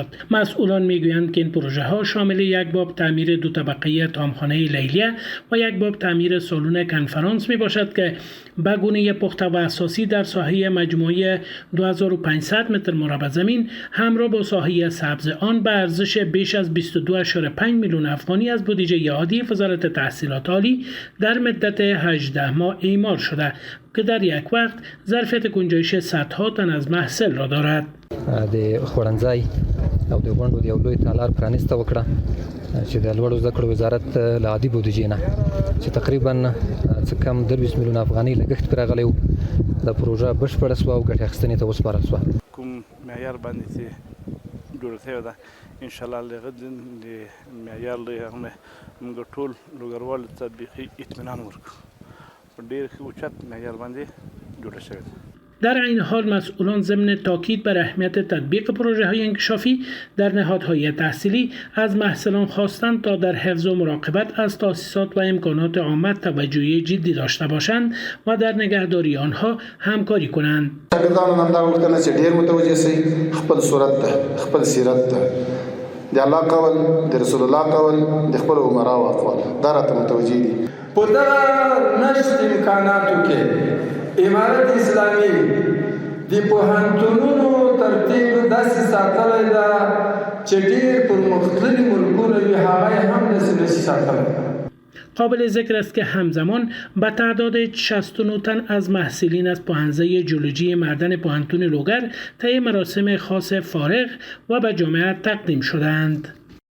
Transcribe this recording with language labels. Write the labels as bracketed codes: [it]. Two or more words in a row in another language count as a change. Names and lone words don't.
[fa] مسئولان میگویند که این پروژه‌ها شامل یک باب تعمیر 2 طبقه تامخانه لیلیه و یک باب تعمیر سالن کنفرانس میباشد که به گونه پخته و اساسی در ساحه مجموعی 2500 متر مربع زمین همراه با ساحه سبز آن به ارزش بیش از 22.5 میلیون افغانی از بودجه عادی وزارت تحصیلات عالی در مدت 18 ماه اعمار شده که در یک وقت ظرفیت گنجایش صدها تن از محصول را دارد. [ps] د خورنځای او د غونډو د یو لوی تالار پرانیسته وکړه چې د لوړو زده کړو وزارت له عادي بودجې نه چې تقریبا څه کم 20 میلیون افغانۍ لګښت پرې راغلی و. د پروژه بشپړه شوه او ګټې اخیستنې ته وسپارل شوه. کوم معیار باندې چې جوړه شوې ده [ar] ان شاء الله [ps] لغه د معیار له هغه موږ ټول لوګروال تطبیقي اطمینان ورکړو په ډېر اوچت معیار باندې جوړه شوې ده. [fa] در این حال مسئولان ضمن تاکید بر اهمیت تطبیق پروژه‌های انکشافی در نهادهای تحصیلی از محصلان خواستند تا در حفظ و مراقبت از تأسیسات و امکانات عامه توجه جدی داشته باشند و در نگهداری آنها همکاری کنند. [ps] شاګردانو هم دا وکړل چې ډېر متوجه شي خپل صورت ته خپل سیرت ته د الله قول د رسول الله قول د خپل عمراو اقوال دا راته متوجه دي. په دغه نشت امکاناتو کې امارت اسلامي د پوهنتونونو ترتیب داسې ساتلی ده چې ډېر پرمختللي ملکونه وي هغه هم داسې نشي ساتلی. [fa] قابل ذکر است که همزمان به تعداد 69 تن از محصلین از پوهنځی جیولوژی معدن پوهنتون لوگر طی مراسم خاص فارغ و به جامعه تقدیم شدند.